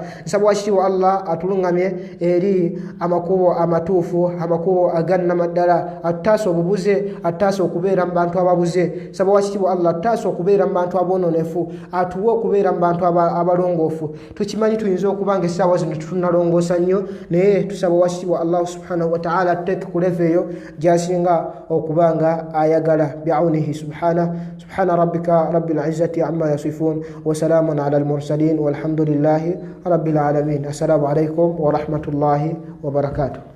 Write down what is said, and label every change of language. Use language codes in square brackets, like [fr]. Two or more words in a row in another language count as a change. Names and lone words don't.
[lg] Nsaba wakitiibwa Allah atulungamye eri amakubo amatuufu amakubo agannamaddala atutaasa obubuze atutaasa okubeera mu bantu ababuze. Nsaba wakitiibwa Allah atutaasa okubeera mu bantu aboononefu atuwe okubeera mu bantu abalongoofu. Tukimanyi tuyinza okubanga essaawa zino tutunalongoosa nnyo naye tusaba wakitiibwa Allah [ar] سبحانه وتعالى [lg] atuteeke ku levo eyo gy'asinga okubanga ayagala bi'awnihi [ar] سبحان ربك رب العزة عما يصفون وسلام على المرسلين والحمد لله رب العالمين. السلام عليكم ورحمة الله وبركاته.